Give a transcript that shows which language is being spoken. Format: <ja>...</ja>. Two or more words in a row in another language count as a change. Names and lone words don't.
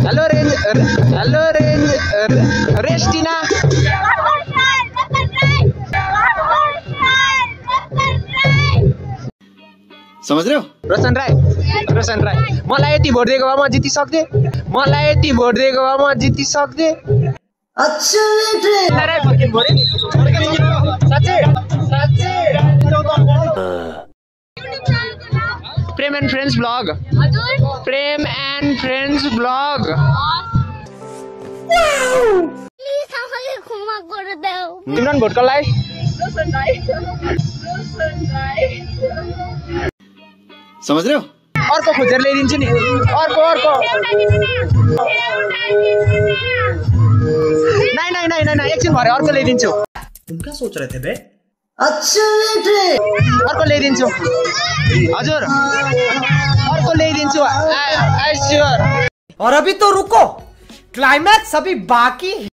<hi>रेस्टिना समझ रहे हो?</hi> <ne>रोशन राय मलाई यति भोट दिएको भए म जितिसक्थे प्रेम एन्ड फ्रेन्ड्स ब्लग तिम्रो भोट कसलाई</ne> <hi>समझ रहे हो?</hi> <ne>अर्को खोजेर ल्याइदिन्छु नि अर्को नहीं एकछिन भरे अर्को ल्याइदिन्छु</ne> <hi>तुम क्या सोच रहे थे बे?</hi> <ne>अर्को ल्याइदिन्छु हजुर अर्को ल्याइदिन्छु</ne> <en>I sure</en> <hi>और अभी तो रुको क्लाइमैक्स अभी बाकी</hi>